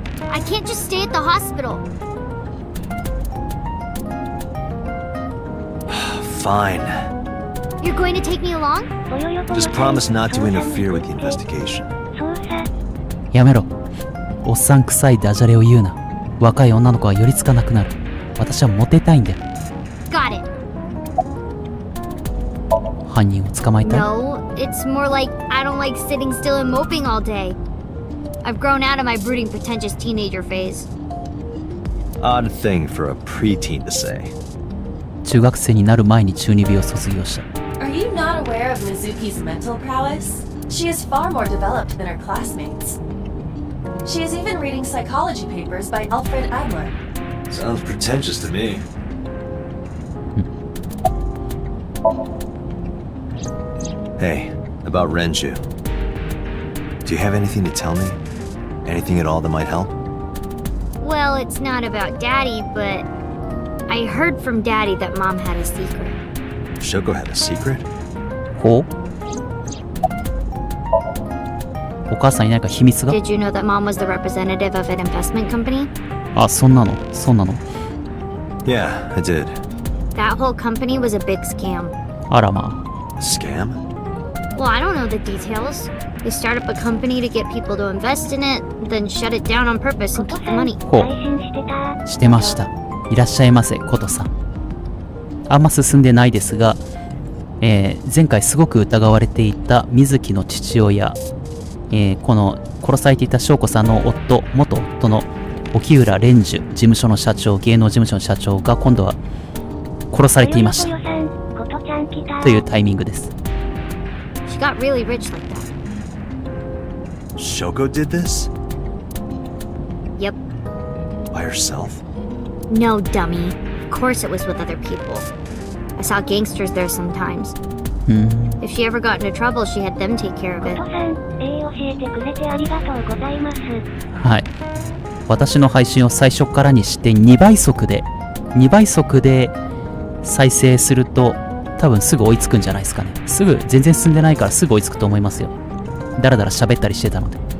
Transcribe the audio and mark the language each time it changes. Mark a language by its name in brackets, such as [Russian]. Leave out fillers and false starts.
[English] I can't just stay at the hospital. Fine. You're going to take me along? [Japanese] ぼよよぼよ [English] Just promise not to interfere with the investigation. [Japanese] 捜査。やめろ。おっさん臭いダジャレを言うな。若い女の子は寄りつかなくなる。私はモテたいんだよ。 [English] Got it. [Japanese] 犯人を捕まえたい。 [English] No, it's more like I don't like sitting still and moping all day. I've grown out of my brooding, pretentious teenager phase. Odd thing for a preteen to say. [Japanese] 中学生になる前に中二病を卒業した。 [English] Are you not aware of Mizuki's mental prowess? She is far more developed than her classmates. She is even reading psychology papers by Alfred Adler. Sounds pretentious to me. Hey, about Renju. Do you have anything to tell me? Anything at all that might help? Well, it's not about Daddy, but I heard from Daddy that Mom had a secret. Shoko had a secret? [Japanese] ほう。お母さんに何か秘密が？ [English] Did you know that Mom was the representative of an investment company? [Japanese] あ、そんなの。そうなの。 [English] Yeah, I did. That whole company was a big scam. [Japanese] あらま [English] Scam? Well, I don't know the details. They start up a company to get people to invest in it, then shut it down on purpose and keep the money. [Japanese] あ。ほ配信してた。う。してました。いらっしゃいませ、ことさん。あんま進んでないですが、前回すごく疑われていた水木の父親、この殺されていた翔子さんの元夫の沖浦蓮寿事務所の社長、芸能事務所の社長が今度は殺されていました。ぼよよぼよさん、ことちゃん来た。というタイミングです。 [English] She got really rich like that. Shoko did this? Yep. By herself? No, dummy. Of course it was with other people. I saw gangsters there sometimes. If she ever got into trouble, she had them take care of [Japanese] こ [English] it. [Japanese] とさん、教えてくれてありがとうございます。はい。私の配信を最初からにして2倍速で再生すると多分すぐ追いつくんじゃないですかね。全然進んでないからすぐ追いつくと思いますよ。だらだら喋ったりしてたので。